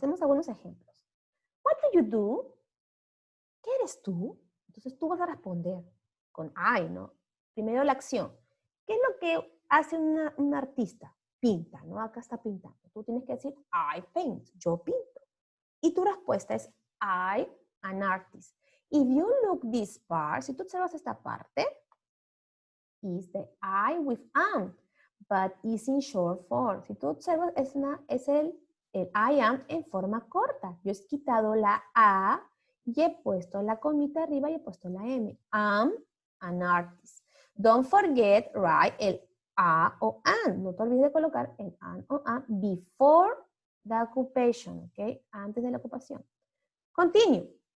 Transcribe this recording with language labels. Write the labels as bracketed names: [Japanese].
[Spanish] Tenemos algunos ejemplos. [English] What do you do? [Spanish] ¿Qué eres tú? Entonces tú vas a responder con I, ¿no? Primero la acción. ¿Qué es lo que hace un artista? Pinta, ¿no? Acá está pintando. Tú tienes que decir [English] I paint. [Spanish] Yo pinto. Y tu respuesta es [English] I, an artist. If you look this part, [Spanish] si tú observas esta parte, [English] is the I with am, but is in short form. [Spanish] Si tú observas, es el I am en forma corta. Yo he quitado la A y he puesto la comita arriba y he puesto la M. [English] Am an artist. Don't forget, write el A o an. [Spanish] No te olvides de colocar el an o an [English] before the occupation, [Spanish] ¿ok? Antes de la ocupación. [English] Continue.